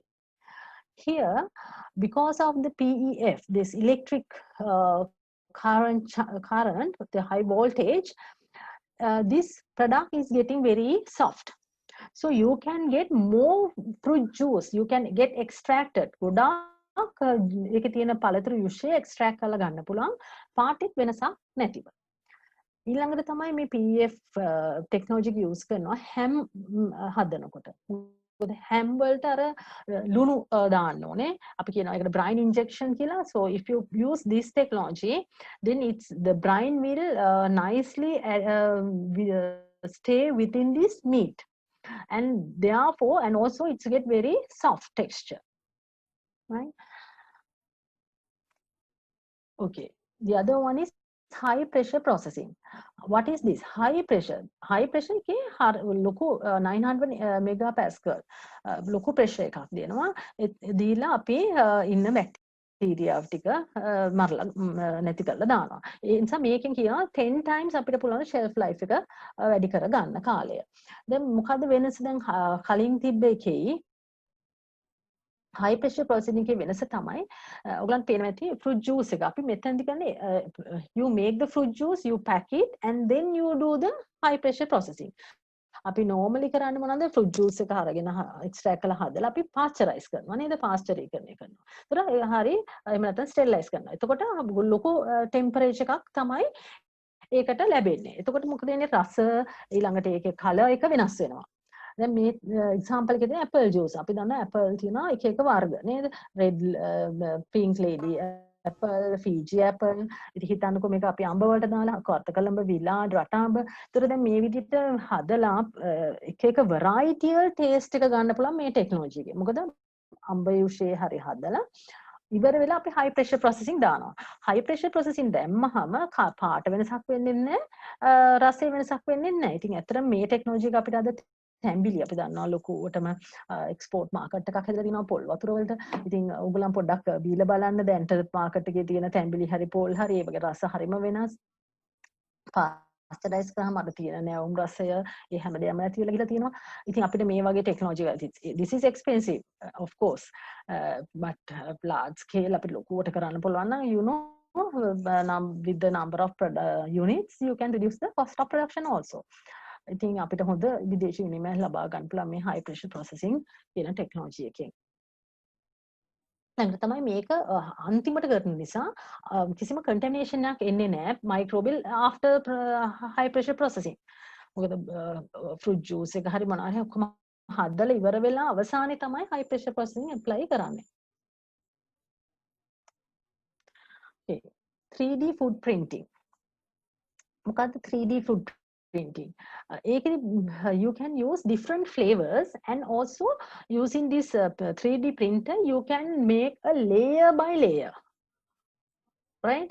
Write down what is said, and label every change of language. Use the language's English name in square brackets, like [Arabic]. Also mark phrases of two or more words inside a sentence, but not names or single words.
[English] Here, because of the PEF, this electric current, the high voltage, this product is getting very soft. So you can get more fruit juice. You can get extracted. [Sinhala] ඒකේ තියෙන පළතුරු යුෂය එක්ස්ට්‍රැක්ට් කරලා ගන්න පුළුවන්. පාටිත් වෙනසක් නැතිව. ඊළඟට තමයි මේ PEF ටෙක්නොලොජි එක යූස් කරනවා හැම් හදනකොට. මොකද හැම් වලට අර ලුණු දාන්න ඕනේ. අපි කියනවා ඒකට [English] brine injection [Sinhala] කියලා. [English] So if you use this technology, then the brine will nicely stay within this meat. And therefore, and also it's get very soft texture. Right? Okay. The other one is high pressure processing. What is this? High pressure. High pressure [Sinhala] කේ ලොකු [English] 900 megapascal. [Sinhala] Loku pressure එකක් දෙනවා. දීලා අපි ඉන්න බැක්ටීරියා ටික මරලා නැති කරලා දානවා. ඒ නිසා මේකෙන් කියනවා [English] 10 times [Sinhala] අපිට පුළුවන් [English] shelf life [Sinhala] එක වැඩි කර ගන්න කාලය. දැන් මොකද වෙනස දැන් කලින් තිබ්බ එකේ [English] high pressure processing [Sinhala] එකේ වෙනස තමයි ඔයගලන්ට පේනවා ඇති [English] fruit juice [Sinhala] එක අපි මෙතනදි ගන්නේ [English] you make the fruit juice, you pack it and then you do the high pressure processing. [Sinhala] අපි normally කරන්නේ මොනවද [English] fruit juice [Sinhala] එක අරගෙන extract කරලා හදලා අපි pasteurize කරනවා නේද පාස්චරීකරණය කරනවා. ඒතර හරි එහෙම නැත්නම් sterilize කරනවා. එතකොට ලොකු temperature එකක් තමයි ඒකට ලැබෙන්නේ. එතකොට මොකද වෙන්නේ රස ඊළඟට ඒකේ color එක වෙනස් වෙනවා. දැන් මේ example එකේ තියෙන [English] apple juice [Sinhala] අපි දන්නවා apple තියෙනවා එක එක වර්ග නේද [English] red pink lady apple Fiji apple [Sinhala] ඉතින් හිතන්නකෝ මේක අපි අඹ වලට දාලා කොත්තකලඹ විලාඩ් රටාඹ ඒතර දැන් මේ විදිහට හදලා එක එක [English] variety taste [Sinhala] එක ගන්න පුළුවන් මේ technology එකේ මොකද අඹ යුෂේ හරි හදලා ඉවර වෙලා අපි [English] high pressure processing [Sinhala] දානවා [English] high pressure processing [Sinhala] දැම්මහම පාට වෙනසක් වෙන්නේ නැහැ රසය වෙනසක් වෙන්නේ නැහැ ඉතින් ඇත්තටම මේ technology එක අපිට අද තැඹිලි අපි දන්නවා ලොකුවටම එක්ස්පෝර්ට් මාකට් එකක් හැදලා තිනවා පොල් වතුර වලට. ඉතින් ඔයගොල්ලන් පොඩ්ඩක් බීලා බලන්න දැන්ට මාකට් එකේ තියෙන තැඹිලි හරි පොල් හරි ඒ වගේ රස හරිම වෙනස්. පාස්ටරයිස් කරාම අර තියෙන නැවුම් රසය ඒ හැමදේම නැති වෙලා ගිහලා තියෙනවා. ඉතින් අපිට මේ වගේ ටෙක්නොලොජි [English] this is expensive of course but large scale [Sinhala] අපිට ලොකුවට කරන්න පුළුවන් නම් [English] you know with the number of units you can reduce the cost of production also. [Sinhala] ඉතින් අපිට හොඳ විදේශ විනිමය ලබා ගන්න පුළුවන් මේ [English] high pressure processing [Sinhala] කියන ටෙක්නොලොජි එකෙන්. ඊළඟට තමයි මේක අන්තිමට කරන නිසා කිසිම contamination එකක් එන්නේ නැහැ [English] microbial after high pressure processing. [Sinhala] මොකද [English] fruit juice [Sinhala] එක හරි මොනවා හරි ඔක්කොම හදලා ඉවර වෙලා අවසානයේ තමයි [English] high pressure processing apply [Sinhala] කරන්නේ. [English] Okay. 3D food printing. [Sinhala] මොකද්ද [English] 3D food printing. You can use different flavors, and also using this 3D printer, you can make a layer by layer, right?